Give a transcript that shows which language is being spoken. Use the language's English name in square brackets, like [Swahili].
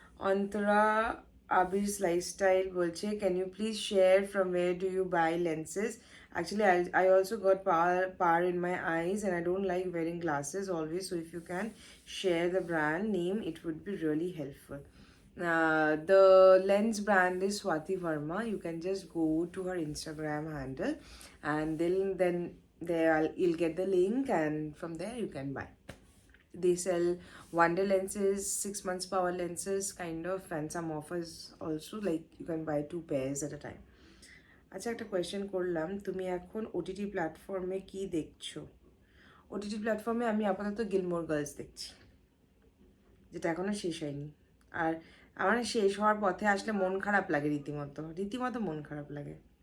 [English] Antara Abir's lifestyle [Bangla] বলছে, [English] Can you please share from where do you buy lenses? Actually, I also got power in my eyes and I don't like wearing glasses always. So if you can share the brand name, it would be really helpful. The lens brand is Swati Verma. You can just go to her Instagram handle and then there you'll get the link, and from there you can buy. They sell wonder lenses, 6 months power lenses kind of, and some offers also, like you can buy 2 pairs at a time. [Bangla] আচ্ছা, একটা question করলাম, তুমি এখন OTT প্ল্যাটফর্মে কি দেখছো? OTT প্ল্যাটফর্মে আমি আপাতত গিলমোর গার্লস দেখছি, যেটা এখনো শেষ হয়নি। আর আমার শেষ হওয়ার পথে আসলে মন খারাপ লাগে, রীতিমতো মন খারাপ লাগে।